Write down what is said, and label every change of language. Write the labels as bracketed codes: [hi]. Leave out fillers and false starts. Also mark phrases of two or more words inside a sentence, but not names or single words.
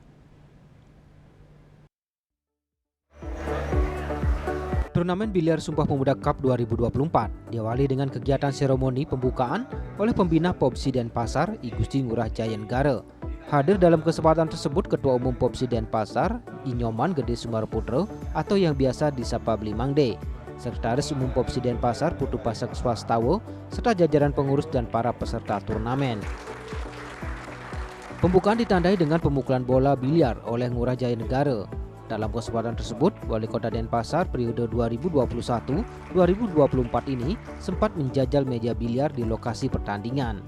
[id] Turnamen biliar Sumpah Pemuda Cup 2024 diawali dengan kegiatan seremoni pembukaan oleh pembina Popsi Denpasar, I Gusti Ngurah Jaya Negara. Hadir dalam kesempatan tersebut Ketua Umum Popsi Denpasar, I Nyoman Gede Sumarputro atau yang biasa disapa Bli Mangde, Sekretaris Umum Popsi Denpasar Putu Pasek Swastawo, serta jajaran pengurus dan para peserta turnamen. Pembukaan ditandai dengan pemukulan bola biliar oleh Ngurah Jaya Negara. Dalam kesempatan tersebut, Wali Kota Denpasar periode 2021-2024 ini sempat menjajal meja biliar di lokasi pertandingan.